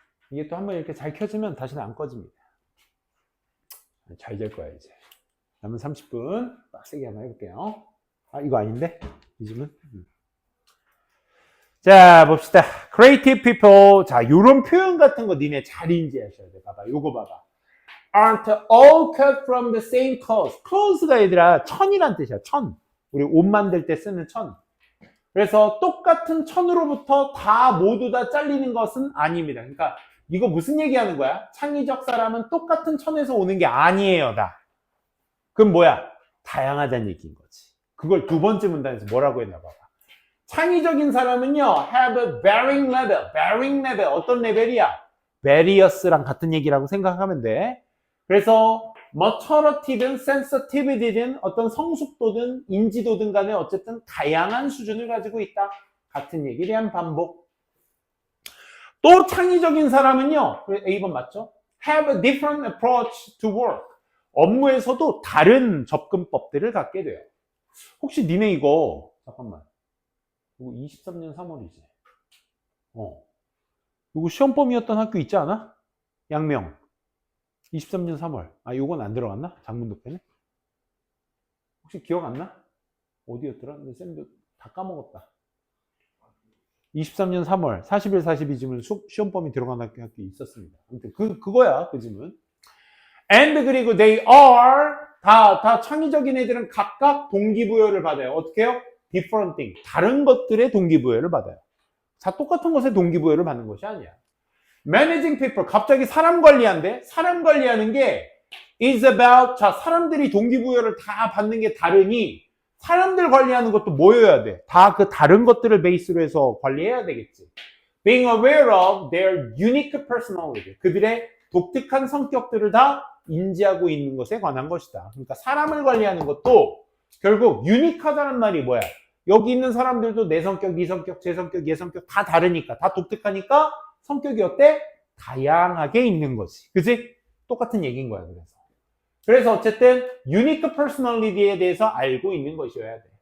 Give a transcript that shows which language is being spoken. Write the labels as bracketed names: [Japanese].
[Korean] 이게 또 한번 이렇게 잘 켜지면 다시는 안 꺼집니다. 잘 될 거야 이제. 남은 30분 빡세게 한번 해볼게요. 이거 아닌데? 이 집은? 자 봅시다. [English] Creative people. [Korean] 자 요런 표현 같은 거 니네 잘 인지하셔야 돼. 봐봐 요거 봐봐. [English] Aren't all cut from the same cloth. [Korean] cloth가 얘들아 천이란 뜻이야. 천. 우리 옷 만들 때 쓰는 천. 그래서 똑같은 천으로부터 다 모두 다 잘리는 것은 아닙니다. 그러니까 이거 무슨 얘기하는 거야? 창의적 사람은 똑같은 천에서 오는 게 아니에요 다. 그럼 뭐야? 다양하다는 얘기인 거지. 그걸 두 번째 문단에서 뭐라고 했나 봐봐. 창의적인 사람은요 [English] have a varying level. varying level [Korean] 어떤 레벨이야? various랑 같은 얘기라고 생각하면 돼. 그래서 maturity든 sensitivity든 어떤 성숙도든 인지도든 간에 어쨌든 다양한 수준을 가지고 있다. 같은 얘기에 대한 반복. 또 창의적인 사람은요, A번 맞죠? [English] Have a different approach to work. [Korean] 업무에서도 다른 접근법들을 갖게 돼요. 혹시 니네 이거, 잠깐만. 이거 23년 3월이지. 이거 시험범위였던 학교 있지 않아? 양명. 23년 3월. 아, 요건 안 들어갔나? 장문독해네? 혹시 기억 안 나? 어디였더라? 근데 쌤도 다 까먹었다. 23년 3월 41, 42지문 시험범위 들어간 학교 있었습니다. 아무튼 그거야, 그 지문. And 그리고 [English] they are [Korean] 다 창의적인 애들은 각각 동기부여를 받아요. 어떻게 해요? [English] different thing. [Korean] 다른 것들의 동기부여를 받아요. 다 똑같은 것에 동기부여를 받는 것이 아니야. [English] Managing people. [Korean] 갑자기 사람 관리한대. 사람 관리하는 게 [English] is about, [Korean] 자, 사람들이 동기부여를 다 받는 게 다르니 사람들 관리하는 것도 뭐여야 돼? 다 그 다른 것들을 베이스로 해서 관리해야 되겠지. [English] Being aware of their unique personality. [Korean] 그들의 독특한 성격들을 다 인지하고 있는 것에 관한 것이다. 그러니까 사람을 관리하는 것도 결국 유니크하다는 말이 뭐야? 여기 있는 사람들도 내 성격, 네 성격, 제 성격, 얘 성격 다 다르니까, 다 독특하니까 성격이 어때? 다양하게 있는 거지. 그치? 똑같은 얘기인 거야, 그래서 어쨌든 유니크 퍼스널리티에 대해서 알고 있는 것이어야 돼.